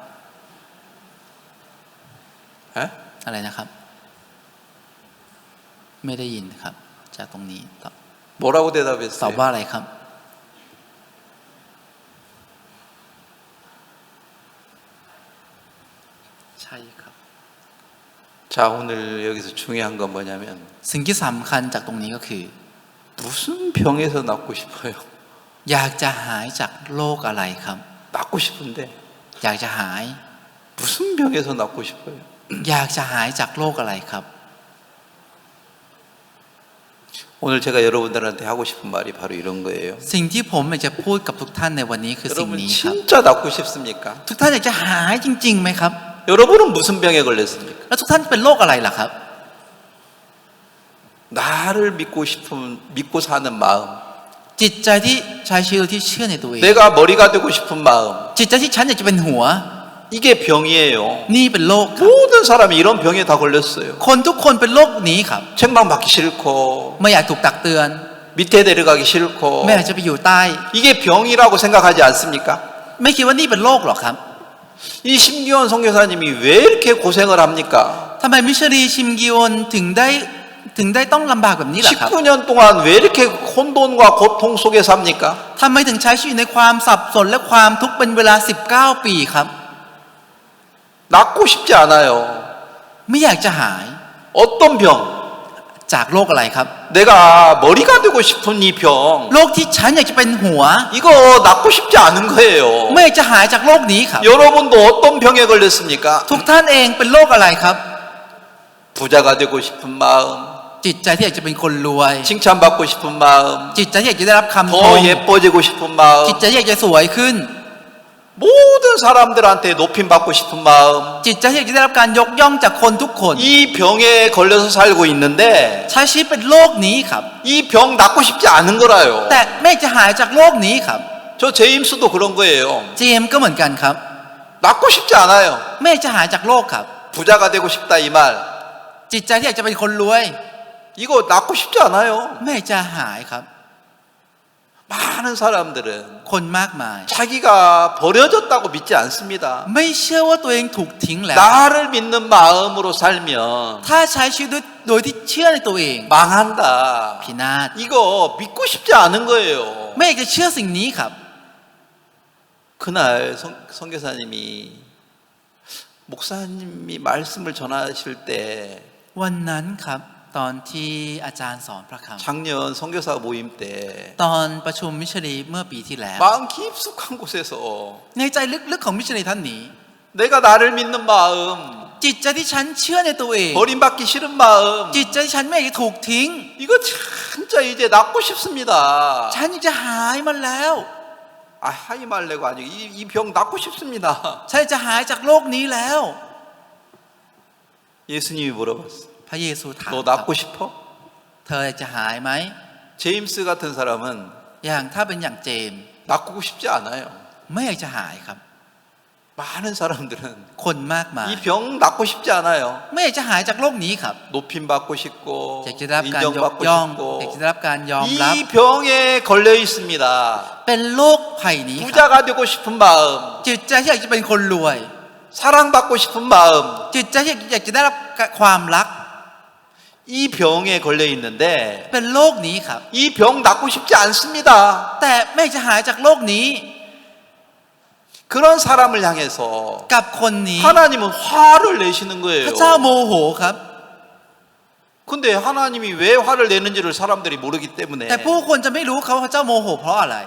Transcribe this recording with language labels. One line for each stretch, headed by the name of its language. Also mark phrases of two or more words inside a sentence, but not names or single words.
Korean: 에?
Thai: อะไรนะครับ ไม่ได้ยินครับ จากตรงนี้ตอบ
Korean: 뭐라고
Thai: ตอบ
Korean: 대답했어요?
Thai: ว่าอะไรครับ ใช่ครับ
Korean: 자, 오늘 여기서 중요한 건 뭐냐면
Thai: สิ่งที่สำคัญจากตรงนี้ก็คือ
Korean: 무슨 병에서 낫고 싶어요?
Thai: อยากจะหายจากโรคอะไรครับ
Korean: 낫고 싶은데
Thai: อยากจะหาย
Korean: 무슨 병에서 낫고 싶어요?
Thai: อยากจะหายจากโรคอะไรครับ
Korean: 오늘 제가 여러분들한테 하고 싶은 말이 바로 이런 거예요.
Thai: สิ่งที่ผมอยากจะพูดกับทุกท่านในวันนี้คือสิ่ง
Korean: 여러분
Thai: นี้ครับ
Korean: 진짜 낫고 싶습니까?
Thai: ทุกท่านอยากจะหายจริงๆไหมครับ
Korean: 여러분은 무슨 병에 걸렸습니까?
Thai: แล้วทุกท่านเป็นโรคอะไรล่ะครับ
Korean: 나를 믿고 사는 마음,
Thai: จิตใจที่ใช้ชีวิตที่เชื่อในตัวเอง
Korean: 내가 머리가 되고 싶은 마음,
Thai: จิตใจที่ฉันอยากจะเป็นหัว
Korean: 이게 병이에요.
Thai: นี่เป็นโรคครับ
Korean: 모든 사람이 이런 병에 다 걸렸어요.
Thai: คนทุกคนเป็นโรคนี้ครับ
Korean: 책망받기 싫고
Thai: ไม่อยากถูกตักเตือน
Korean: 밑에 내려가기 싫고
Thai: ไม่อยากจะไปอยู่ใต้
Korean: 이게 병이라고 생각하지 않습니까?
Thai: ไม่คิดว่านี่เป็นโรคหรอกครับ
Korean: 이 심기원 선교사님이 왜 이렇게 고생을 합니까?
Thai: ทำไมมิชลีชิมกิโอนถึงได้ต้องลำบากแบบนี้ล่ะครับ
Korean: 19년 동안 왜 이렇게 혼돈과 고통 속에 삽니까?
Thai: ทำไมถึงใช้ชีวิตในความสับสนและความทุกข์เป็นเวลา19 ปีครับ
Korean: 낫고 싶지 않아요.
Thai: ไม่อยากจะหาย
Korean: 어떤 병?
Thai: จากโรคอะไรครับ
Korean: 내가 머리가 되고 싶은 이 병.
Thai: โรคที่ฉันอยากจะเป็นหัว
Korean: 이거 낫고 싶지 않은 거예요.
Thai: ไม่อยากจะหายจากโรคนี้ครับ
Korean: 여러분도 어떤 병에 걸렸습니까?
Thai: ทุกท่านเองเป็นโรคอะไรครับ
Korean: 부자가 되고 싶은 마음,
Thai: จิตใจที่อยากจะเป็นคนรวย
Korean: 칭찬받고 싶은 마음,
Thai: จิตใจที่อยากจะได้รับคำช
Korean: 더
Thai: ม
Korean: 예뻐지고 싶은 마음,
Thai: จิตใจที่อยากจะสวยขึ้น
Korean: 모든 사람들한테 높임 받고 싶은 마음.
Thai: จิตใจที่อยากจะได้รับการยกย่องจากคนทุกคน
Korean: 이 병에 걸려서 살고 있는데
Thai: ใช้ชีวิตเป็นโรคนี้ครับ
Korean: 이 병 낫고 싶지 않은 거라요.
Thai: แต่ไม่อยากจะหายจากโรคนี้ครับ
Korean: 저 제임스도 그런 거예요.
Thai: เจมส์ก็เหมือนกันครับ
Korean: 낫고 싶지 않아요.
Thai: ไม่อยากจะหายจากโรคครับ
Korean: 부자가 되고 싶다 이 말.
Thai: จิตใจที่อยากจะเป็นคนรวย
Korean: 이거 낫고 싶지 않아요.
Thai: ไม่อยากจะหายครับ
Korean: 많은 사람들은
Thai: คนมากมาย
Korean: 자기가 버려졌다고 믿지 않습니다.
Thai: ไม่เชื่อว่าตัวเองถูกทิ้งแล้ว
Korean: 나를 믿는 마음으로 살면
Thai: ถ้าใช้ชีวิตโดยที่เชื่อในตัวเอง
Korean: 망한다.
Thai: พินาศ
Korean: 이거 믿고 싶지 않은 거예요.
Thai: ไม่อยากจะเชื่อสิ่งนี้ครับ
Korean: 그날 선교사님이 목사님이 말씀을 전하실 때
Thai: วันนั้นครับตอนที่อาจารย์สอนพระค
Korean: 작년 선교사 모임 때
Thai: ำตอนประชุมมิชลีเมื่อปีที่แล้ว
Korean: 마음 깊숙한 곳에서
Thai: ในใจลึกๆของมิชลีท่านนี้
Korean: 내가 나를 믿는 마음,
Thai: จิตใจที่ฉันเชื่อในตัวเอง
Korean: 버림받기 싫은 마음,
Thai: จิตใจที่ฉันไม่อยากจะถูกทิ้ง
Korean: 이거 진짜 이제 낫고 싶습니다.
Thai: ฉันอยากจะหายมันแล้ว
Korean: 아, 하이 말래고 아니고 이 병 낫고 싶습니다.
Thai: ฉันอยากจะหายจากโรคนี้แล้ว
Korean: 예수님이 물어봤어.
Thai: พระเยซูถาม
Korean: 너
Thai: ครับ
Korean: 낫고 싶어?
Thai: เธออยากจะหายไหม
Korean: 제임스 같은 사람은
Thai: อย่างถ้าเป็นอย่างเจมส์
Korean: 낫고 싶지 않아요.
Thai: ไม่อยากจะหายครับ
Korean: 많은 사람들은
Thai: คนมากมาย
Korean: 이 병 낫고 싶지 않아요.
Thai: ไม่อยากจะหายจากโรคนี้ครับ
Korean: 높임 받고 싶고
Thai: อยากจะได้รับการยก
Korean: 인정받고
Thai: ย่อง อยาก
Korean: 싶고
Thai: จะได้รับการยอมรับ
Korean: 이 병에 걸려 있습니다.
Thai: เป็นโรคภัยนี้ครับ
Korean: 부자가 되고 싶은 마음,
Thai: จิตใจที่อยากจะเป็นคนรวย
Korean: 사랑받고 싶은 마음,
Thai: จิตใจที่อยากจะได้รับความรัก
Korean: 이 병에 걸려 있는데
Thai: เป็นโรคนี้ครับ
Korean: 이 병 낫고 싶지 않습니다.
Thai: แต่ไม่จะหายจากโรคนี้
Korean: 그런 사람을 향해서
Thai: กับคนนี้
Korean: 하나님은 화를 내시는
Thai: พ
Korean: 거예요.
Thai: ระเจ้าโมโหครับ
Korean: 근데 하나님이 왜 화를 내는지를 사람들이 모르기 때문에
Thai: แต่ผู้คนจะไม่รู้เขาว่าพระเจ้าโมโหเพราะอะไร